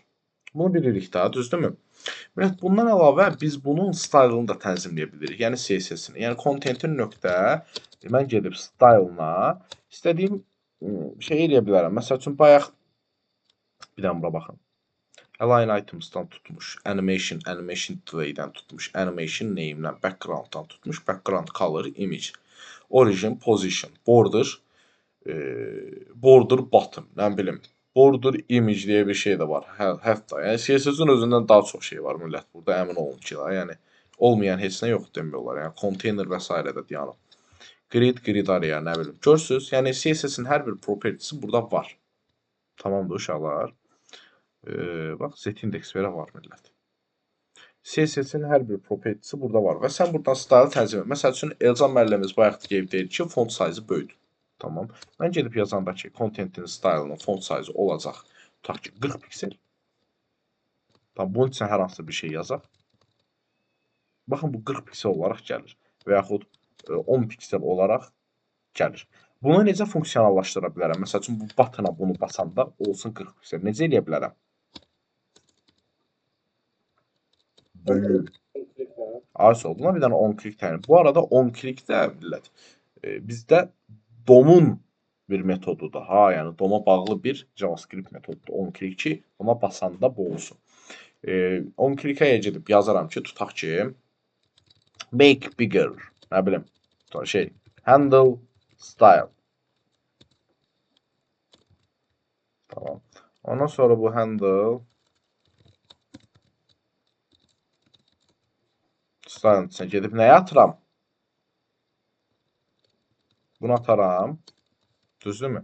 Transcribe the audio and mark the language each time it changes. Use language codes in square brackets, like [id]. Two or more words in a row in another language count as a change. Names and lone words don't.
[az] Bunu bilirik daha, düzdürmü? Bundan əlavə biz bunun stylını da tənzimləyə bilirik. Yəni CSS-ini. Yəni contentin nöqtə, mən gedib stylına istədiyim şey eləyə bilərəm. Məsəl üçün, bayaq bir dənə bura baxın. [en] Align items- [az] dan tutmuş, [en] animation delay- [az] dən tutmuş, [en] animation name- [az] dən, background-dan tutmuş, [en] background color, image, origin, position, border, bottom, [az] nə bilim. [en] Border image [az] deyə bir şey də var. Hətta. Yəni CSS-in özündən daha çox şey var millət burada, əmin olun ki, yəni olmayan heç nə yoxdur demək olar. Yəni container və s. də dayanıb. [en] Grid area, [az] nə bilim. Görürsüz? Yəni CSS-in hər bir propertisi burada var. Tamamdır uşaqlar. Bax, Z-index verə var millət. CSS-in hər bir propertisi burada var və sən buradan style tənzim et. Məsəl üçün Elcan müəllimimiz bayaq deyir ki, font sayzı böyüdür. Tamam. Mən gedib yazanda ki, content-in style-ının font sayzı olacaq. Tutaq ki, 40 piksel. Tamam, bunun üçün hər hansı bir şey yazaq. Baxın, bu 40 piksel olaraq gəlir və yaxud 10 piksel olaraq gəlir. Bunu necə funksionallaşdıra bilərəm? Məsəl üçün, bu butona bunu basanda olsun 40 piksel. Necə eləyə bilərəm? Böyük. [en] Click now. [az] Arsa buna bir dənə [en] on click [az] təyin. Bu arada [en] on click [az] də millət bizdə DOM-un bir metodudur. Ha, yəni DOM-a bağlı bir JavaScript metodudur. [en] On click [az] ki, ona basanda bu olsun. [en] On click- [az] ə gedib yazaram ki, tutaq ki, [en] make bigger, [az] nə bilim, şey, [en] handle style. [az] Tamam. Ondan sonra bu [en] handle style'ın [az] içine gedib nəyə atıram? Bunu ataram. Düzdürmü?